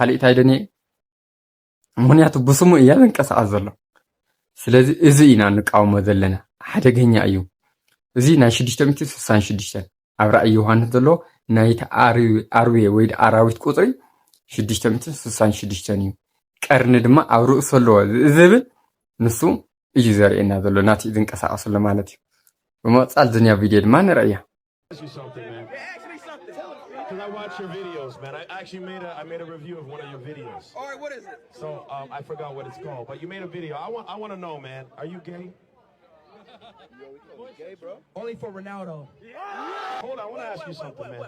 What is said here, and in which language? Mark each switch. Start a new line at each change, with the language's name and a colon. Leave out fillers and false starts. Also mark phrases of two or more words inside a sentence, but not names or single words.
Tigrinya: ካሊእ እንታይ ደንየ ምክንያቱ ብስሙ እያ ዝንቀሳቐስ ዘሎ ስለዚ እዚ ኢና ንቃወሞ ዘለና ሓደገኛ እዩ እዚ ናይ 666 ኣብ ራእይ ዮሃንስ ዘሎ ናይቲ ኣርዌ ወይ ኣራዊት ቁጥሪ 666 እዩ ቀርኒ ድማ ኣብ ርእሱ ኣለዎ ዝብል ንሱ እዩ ዘርእየና ዘሎ ናቲ ዝንቀሳቀሰሉ ማለት እዩ ብመጻል ዝንያ ቪድዮ ድማ ንርእያ
English: Because I watch your videos, man. I actually made a review of one of your videos. All right, what is it? So I forgot what it's called, but you made a video. I want to know, man. Are you gay? Gay, bro? Only for Ronaldo. Hold on, I want to ask you something, man.